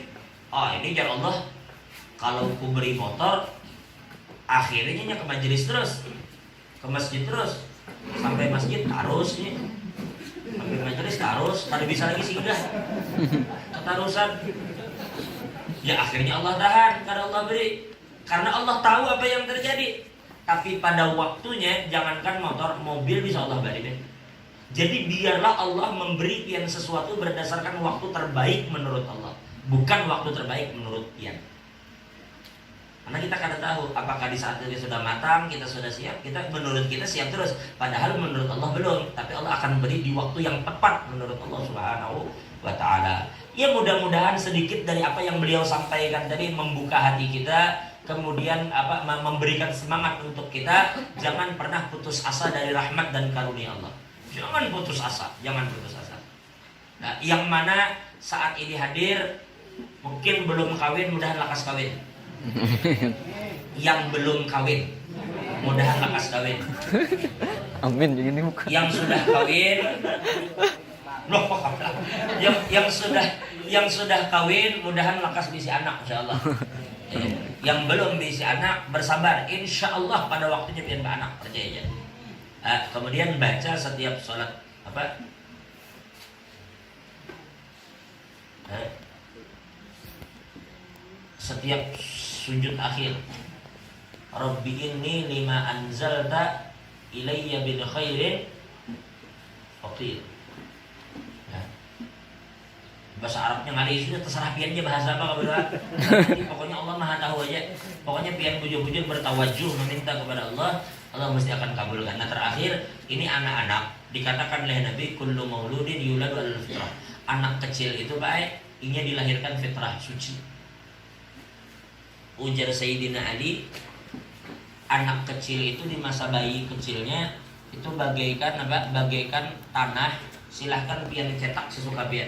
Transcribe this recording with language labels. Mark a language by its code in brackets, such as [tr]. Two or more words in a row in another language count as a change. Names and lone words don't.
[bjn] Oh ini jar Allah, kalau ku beri motor, akhirnya ke majelis terus, ke masjid terus. Sampai masjid harus nih, sampai majelis harus, kada bisa lagi singgah, ketarusan. [id] Ya akhirnya Allah tahan, karena Allah beri, karena Allah tahu apa yang terjadi. Tapi pada waktunya, jangankan motor, mobil bisa Allah beri deh. Jadi biarlah Allah memberi pian sesuatu berdasarkan waktu terbaik menurut Allah, bukan waktu terbaik menurut pian. Karena kita kadang tahu apakah di saat kita sudah matang, kita sudah siap, menurut kita siap terus. Padahal menurut Allah belum. Tapi Allah akan beri di waktu yang tepat menurut Allah [ar] سبحانه وتعالى. [id] Ya mudah-mudahan sedikit dari apa yang beliau sampaikan tadi membuka hati kita, kemudian memberikan semangat untuk kita. Jangan pernah putus asa dari rahmat dan karunia Allah. Jangan putus asa, jangan putus asa. Nah, yang mana saat ini hadir mungkin belum kawin, mudahan lakas kawin. Yang belum kawin, mudahan lakas kawin. Amin. Ini bukan. [bjn] Yang sudah kawin, yang sudah kawin, mudahan lakas bisi anak, insyaallah. Yang belum bisi anak, bersabar, insyaallah pada waktunya pian anak, percaya aja. [id] Kemudian baca setiap sholat setiap sujud akhir, [ar] رب إني لما أنزلت إلي بخير فقير. [id] Ya. [bjn] Bahasa Arabnya ngali sudah terserah piannya bahasa apa kebetulan. [id] Pokoknya Allah Maha tahu aja. [bjn] Pokoknya pian bujur-bujur bertawajuh meminta kepada Allah, Allah mesti akan kabulkan. [id] Nah terakhir, ini anak-anak dikatakan oleh Nabi [ar] كل مولود يولد على الفطرة. [id] Anak kecil itu baik, ingin dilahirkan fitrah suci. [bjn] Ujar Sayyidina Ali, anak kecil itu di masa bayi kecilnya itu bagaikan tanah, silahkan pian cetak sesuka pian.